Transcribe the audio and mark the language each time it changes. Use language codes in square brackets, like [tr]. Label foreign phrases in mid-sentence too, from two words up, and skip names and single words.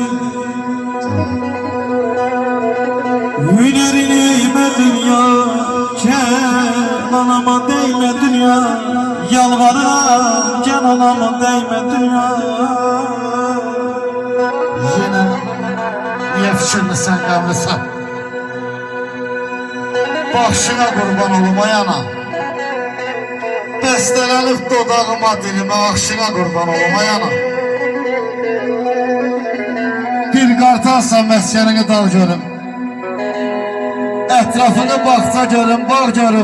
[tr] Hünerin eğme dünya, Kenanama değme dünya. Yalvarırım Kenanama değme dünya. [az] Yine niye fikirlisən, qəmlisən? Başına qurban olum ayana. Bəstələnib dodağıma dilimə, axşına qurban olum ayana. Bir qartalsan məskənini dal görüm. Ətrafını baxsa görüm, bağ görüm.